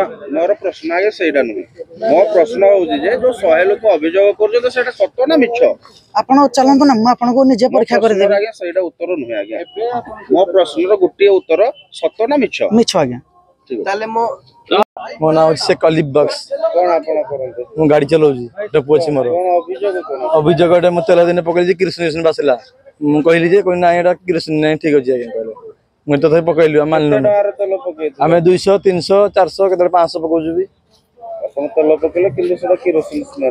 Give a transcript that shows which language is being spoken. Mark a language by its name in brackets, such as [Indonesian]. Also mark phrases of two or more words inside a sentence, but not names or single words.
[Odia] ମୋର ପ୍ରଶ୍ନ ଆଜ୍ଞା ସେଇଟା ନୁହେଁ ମୋ ପ୍ରଶ୍ନ ହଉଛି ଯେ ଯୋଉ 100 ଲୋକ ଅଭିଯୋଗ କରୁଛନ୍ତି ସେଇଟା ସତ ନା ମିଛ ଆପଣ ଚାଲନ୍ତୁ ନା ମୁଁ ଆପଣଙ୍କୁ ନିଜେ ମୋ ପରୀକ୍ଷା ପ୍ରଶ୍ନର କରିଦେବି ଆଜ୍ଞା ସେଇଟା ଉତ୍ତର ନୁହେଁ ଆଜ୍ଞା ମୋ ପ୍ରଶ୍ନର ଗୋଟିଏ ଉତ୍ତର ସତ ନା ମିଛ ମିଛ ଆଜ୍ଞା ତାହେଲେ ମୋ ନାଁ ହଉଛି शेख अलीफ बक्स କଣ ଆପଣ କରନ୍ତି ମୁଁ ଗାଡ଼ି ଚଲାଉଛି ଗୋଟେ ପୁଅ ଅଛି ମୋର କଣ ଅଭିଯୋଗ କଣ ଅଭିଯୋଗ ଏଟା ମୁଁ ତେଲ ଦିନ ପକେଇଲି କିରୋସିନ ବାସିଲା ମୁଁ କହିଲି ଯେ କହିଲି ନାଇଁ ଏଟା କିରୋସିନ ନାହିଁ ଠିକ ଅଛି ଆଜ୍ଞା କହିଲେ ମୁଁ ତଥାପି ପକେଇଲୁ ଆମେ କେତେ ମାନିଲୁନି ଟଙ୍କାର ତେଲ ପକେଇଥିଲେ ଆମେ 200 300 400 କେତେବେଳେ 500 ପକଉଛୁ ବି ଆପଣ ତେଲ ପକେଇଲେ କିନ୍ତୁ ସେଟା କିରୋସିନ ସ୍ମେଲ